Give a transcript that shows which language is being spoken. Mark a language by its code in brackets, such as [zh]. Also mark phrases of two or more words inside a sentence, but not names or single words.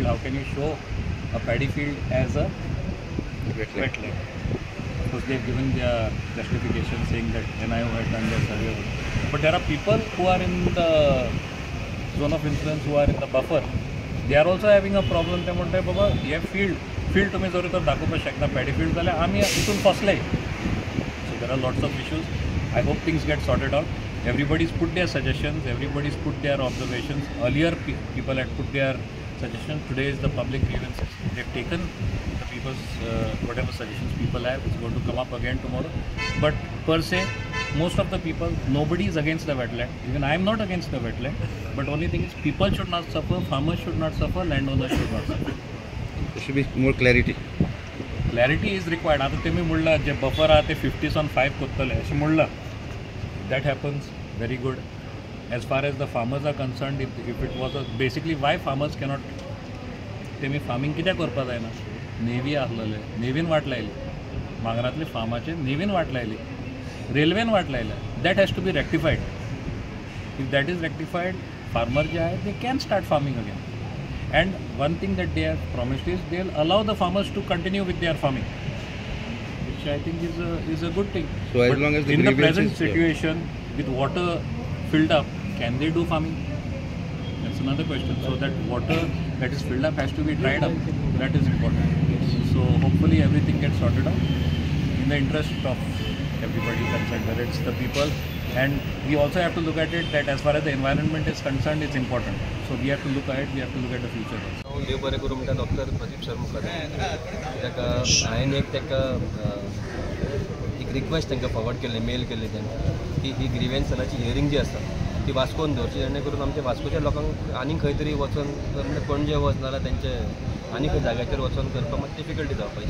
[en] How can you show a paddy field as a wetland? Because they have given their justification saying that NIO had done their survey. But there are people who are in the zone of influence, who are in the buffer. They are also having a problem. [kok] They म्हणटाय बाबा हे field तुम्ही जरी तर दाखोवपाक शकता [en] paddy field [kok] जाल्यार आमी हितून फसले. [en] So there are lots of issues. I hope things get sorted out. Everybody's put their suggestions, everybody's put their observations. Earlier people had put their suggestions. Today is the public grievances. They've taken the people's whatever suggestions people have. It's going to come up again tomorrow. But per se, most of the people, nobody is against the wetland. Even I am not against the wetland. But only thing is, people should not suffer, farmers should not suffer, landowners should not suffer. There should be more clarity. Clarity is required. [kok] आता तुम्ही म्हणला जे बफर आहे ते 50/5 करतले अशें म्हणला. [en] That happens, very good. As far as the farmers are concerned, if it was basically why farmers cannot, [kok] तेमी farming कित्याक करपा जायना? नेवी आसलेले, नेवीन वाट लायली. मांगरांतले फार्माचे नेवीन वाट लायली. रेल्वेन वाट लायल्या. [en] That has to be rectified. If that is rectified, farmer [kok] जे आहे, [en] they can start farming again. And one thing that they have promised is they'll allow the farmers to continue with their farming, which I think is a good thing. So as but long as the in the grievances, present situation, with water filled up, can they do farming? That's another question. So that water that is filled up has to be dried up. That is important. So hopefully everything gets sorted out in the interest of everybody concerned, whether it's the people. And we also have to look at it that as far as the environment is concerned, it's important. So we have to look ahead, we have to look at the future. देव बरें करूं म्हणटा डॉक्टर प्रदीप सर मुखार ताका हांवें एक ताका एक रिक्वेस्ट तांकां फॉरवर्ड केल्ली, मेल केल्ली तांकां की ही ग्रिव्हन्सनाची हियरिंग जी आसा ती वास्कोन दवरची, जेणे करून आमच्या वास्कोच्या लोकांक आनी खंय तरी वचून म्हणजे पणजे वचनाल्यार तेंचे आनी खंय जाग्याचेर वचून करपाक मातशी डिफिकल्टी जावपाची.